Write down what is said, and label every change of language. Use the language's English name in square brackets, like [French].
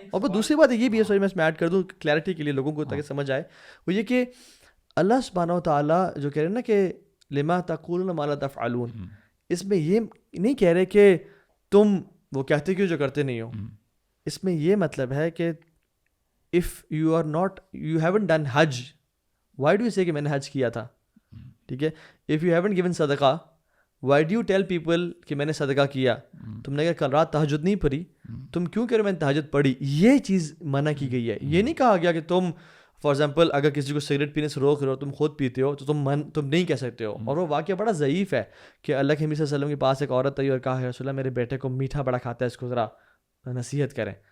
[Urdu] اور وہ دوسری بات یہ بھی ہے, سوری میں اس میں ایڈ کر دوں کلیئرٹی کے لیے لوگوں کو تاکہ سمجھ آئے, وہ یہ کہ اللہ سبحانہ و تعالیٰ جو کہہ رہے ہیں نا کہ [Arabic] لما تقولون ما لا تفعلون, [Urdu] اس میں یہ نہیں کہہ رہے کہ تم وہ کہتے کیوں جو کرتے نہیں ہو. اس میں یہ مطلب ہے کہ [English] if you haven't done [Urdu] Hajj, [English] why do you say [Urdu] کہ میں نے حج کیا تھا, ٹھیک ہے. [English] if you haven't given صدقہ, why do you tell people [Urdu] کہ میں نے صدقہ کیا. تم نے کل رات تہجد نہیں پڑھی, تم کیوں کہہ رہے میں نے تہجد پڑھی. یہ چیز منع کی گئی ہے. یہ نہیں کہا گیا کہ تم فار ایگزامپل اگر کسی کو سگریٹ پینے سے روک رہے ہو, تم خود پیتے ہو, تو تم نہیں کہہ سکتے ہو. اور وہ واقعہ بڑا ضعیف ہے کہ اللہ کے نبی صلی اللہ علیہ وسلم کے پاس ایک عورت آئی اور کہا رسول اللہ میرے بیٹے کو میٹھا بڑا کھاتا ہے, اس کو ذرا نصیحت کریں.